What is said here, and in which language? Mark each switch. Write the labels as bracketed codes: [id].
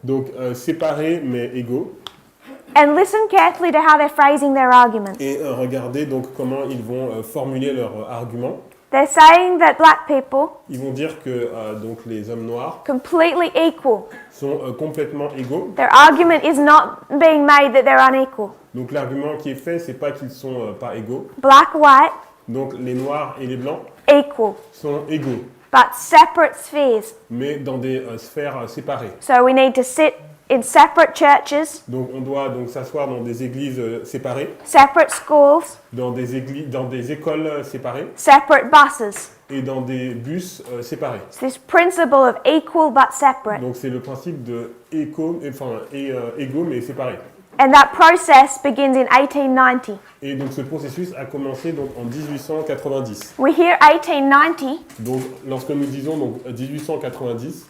[fr] Donc séparés mais égaux. [en] And listen carefully to how they're phrasing their arguments. [fr] Et regardez donc comment ils vont formuler leurs arguments. [en] They're saying that black people, [fr] Ils vont dire que donc les hommes noirs [en] completely equal. [fr] sont complètement égaux. [en] Their argument is not being made that they're unequal. [fr] Donc l'argument qui est fait, c'est pas qu'ils sont pas égaux. [en] Black, white, [fr] Donc les noirs et les blancs [en] equal, [fr] sont égaux, [en] but separate spheres. [fr] mais dans des sphères séparées. [en] So we need to sit in separate churches, [fr] Donc on doit donc s'asseoir dans des églises séparées, [en] separate schools, [fr] dans des écoles séparées [en] separate buses. [fr] et dans des bus séparés. [en] It's this principle of equal but separate. [fr] Donc c'est le principe de égaux mais séparés. [en] And that process begins in 1890. [fr] Et donc ce processus a commencé donc en 1890. [en] We hear 1890, [fr] Donc lorsque nous disons donc 1890,